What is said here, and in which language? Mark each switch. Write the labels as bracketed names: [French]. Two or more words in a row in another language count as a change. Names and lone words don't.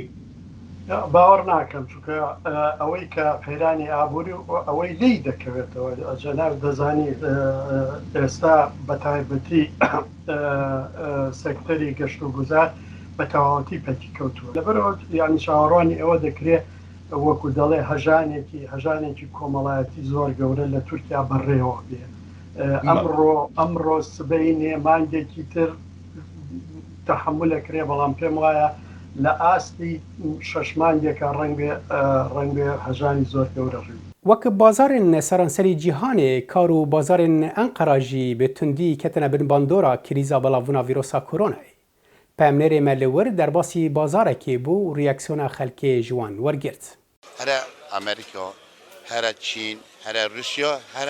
[Central Kurdish] باوەڕ ناکەم چونکە ئەوەی کە قەیرانی ئابووری ئەوەی لی دەکەوێتەوە جەناب دەزانی ئێستا بە تایبەتی سەکتەری گەشت و گوزار بە تەواوەتی پەکی کەوتووە، لەبەرەوە یانی چاوەڕوانی ئەوە دەکرێت وەکو دەڵێ هەژانێکی کۆمەڵایەتی زۆر گەورە لە تورکیا بەڕێوە بێ. ئەمڕۆ سبەی نێمانگێکی تر تەحملەکرێ، بەڵام پێم وایە لە ئاستی 6 مانگێکە ڕەنگ بێ هەژانی زۆر گەورە ڕووی. [Kurdish] وەک بازارên سەرانسەری cîhanê kar û bazarên Enqera jî bi tundî ketine bin bandora krîza belavbûna vîrosa koronayê. Pemnerê me li wir derbasî bazarekê bû û reaksiyona xelkê ji wan wergirt. Here Amerîka, here Çîn, here Rusya, here